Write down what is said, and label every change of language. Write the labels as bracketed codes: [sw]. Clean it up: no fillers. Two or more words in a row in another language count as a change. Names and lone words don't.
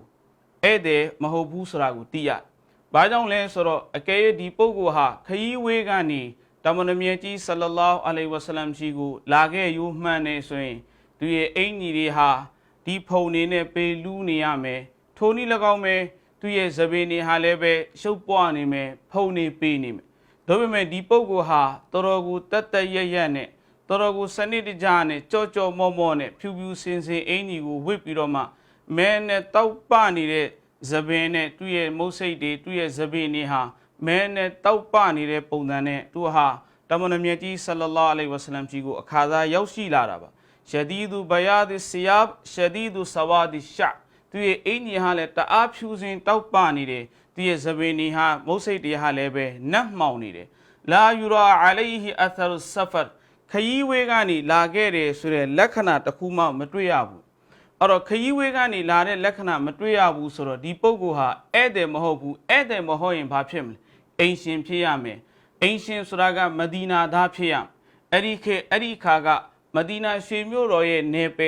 [my] သိရဘာကြောင့်လဲဆိုတော့အကယ်၍ဒီပုဂ္ဂိုလ်ဟာခရီးဝေးကနေတမန်တော်မြတ်ကြီး [ar] صلى الله عليه وسلم [my] ရှိကိုလာခဲ့ယူမှန်နေဆိုရင်သူရဲ့အင်ကြီးတွေဟာဒီဖုံနေနဲ့ပေလူးနေရမယ်ထိုနည်း၎င်းပဲသူရဲ့သပင်တွေဟာလည်းပဲရှုပ်ပွားနေမယ်ဖုံနေပေးနေမယ်ဒါပေမဲ့ဒီပုဂ္ဂိုလ်ဟာတော်တော်ကိုတတ်တရရက်နဲ့တော်တော်ကိုစနစ်တကျနဲ့ကြောမောမောနဲ့ဖြူဖြူစင်စင်အင် ကြီးကိုဝစ်ပြီးတော့မှမဲနဲ့တောက်ပနေတဲ့သပင်နဲ့သူရဲ့မုတ်စိတ်တွေသူရဲ့သပင်တွေဟာမဲနဲ့တောက်ပနေတဲ့ပုံစံနဲ့သူဟာတမန်တော်မြတ်ကြီးဆလ္လာလာဟ်အ လိုင်ဝါဆလမ်ကြီးကိုအခါသားရောက်ရှိလာတာပါ [ar] شديد بياض الثياب شديد سواد الشعر [my] သူရဲ့အင်ကြီးဟာလည်းတအားဖြူစင်တောက်ပနေတယ်သူရဲ့သပ င်တွေဟာမုတ်စိတ်တွေဟာလည်းပဲနတ်မှောင်နေတယ် [ar] لا يرى عليه أثر السفر [my] ခရီးဝေးကနေလာခဲ့တယ်ဆိုတဲ့လက္ခဏာတစ်ခုမှမတွေ့ရဘူးအဲ့တော့ခရီးဝေးကနေလာတဲ့လက္ခဏာမတွေ့ရဘူးဆိုတော့ဒီပုဂ္ဂိုလ်ဟာဧည့်သည်မဟုတ်ဘူးဧည့်သည်မဟုတ်ရင်ဘာဖြစ်မလဲအိမ်ရှင်ဖြစ်ရမယ်အိမ်ရှင်ဆိုတာကမဒီနာသားဖြစ်ရအဲ့ဒီခါကမဒီနာရွှေမြို့တော်ရဲ့နေပယ်